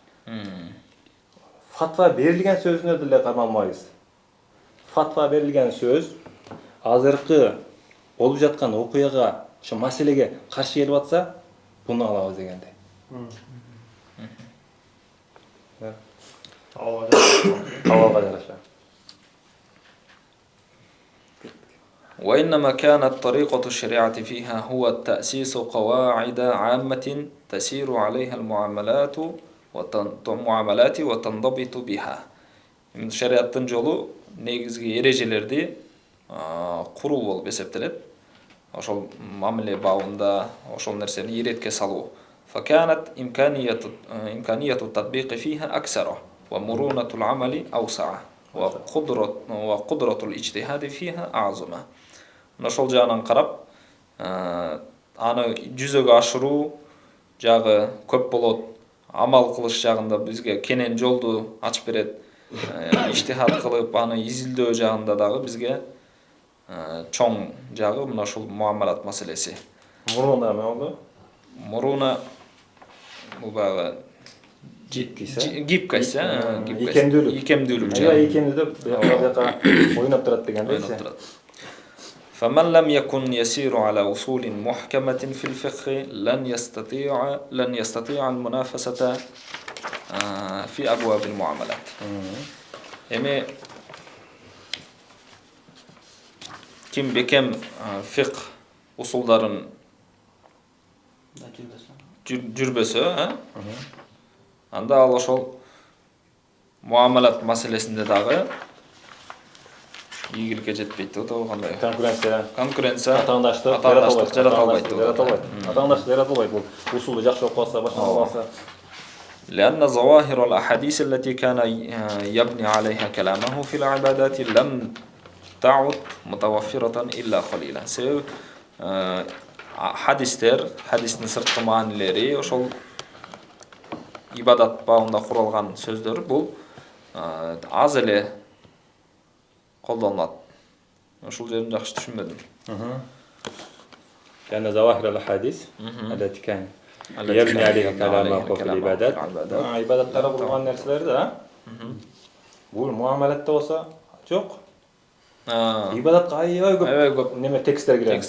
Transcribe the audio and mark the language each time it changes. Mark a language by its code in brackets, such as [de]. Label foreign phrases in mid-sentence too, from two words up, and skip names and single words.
[ky] Фатва берилген сөзүнө деле кармалбайбыз. Фатва берилген сөз азыркы болуп жаткан окуяга, ошо маселеге каршы келип атса, буну алабыз дегендей. Абалга жараша. [ar] وإنما كانت طريقة الشريعة فيها هو تأسيس قواعد عامة تسير عليها المعاملات وتنضبط بها. [ky] Şeriattın жолу негизги эрежелерди куруу болуп эсептелет. Ошол мамиле бабында ошол нерсени иретке салуу. [ar] فكانت إمكانية التطبيق فيها أكثر ومرونة العمل أوسع وقدرة الاجتهاد فيها أعظم. [ky] Ошол жагынан карап, аны жүзөгө ашыруу жагы көп болот. Амал кылыш жагында бизге кенен жолду ачып берет. Иштихад кылып, аны изилдөө жагында дагы бизге чоң жагы мына ушул муамалат маселеси. Муруна эме болду? Муруна бул багы Гибкость, икемдүүлүк. Икемдүүлүк ойноп турат дегендей. [ar] فمن لم يكن يسير على أصول محكمة في الفقه لن يستطيع المنافسة في أبواب المعاملات. [ky] Эми ким бекем фикh усулдарын жүрбөсө, анда ал ошол муамалат маселесинде дагы ийгиликке жетпейт да, кандай? Конкуренция, атаандаштык жарата албайт. Атаандаштык жарата албайт. Бул усулду жакшы окуп алса, башка алса. [ar] لأن ظواهر الأحاديث التي كان يبني عليها كلامه في العبادات لم تعد متوفرة إلا قليلا. [ky] Себеби хадистин сырткы маанилери, ошол ибадат бабында куралган сөздөр бул аз эле колдонулат. Ошол жерин жакшы түшүнбөдүм. [ar] لأن ظواهر الأحاديث التي كان يبني عليها كلامه في العبادات. [ky] عبادаттары кылган нерселер да. Бул муамалатта болсо жок. Ибадатка аябай көп неме тексттер кирет.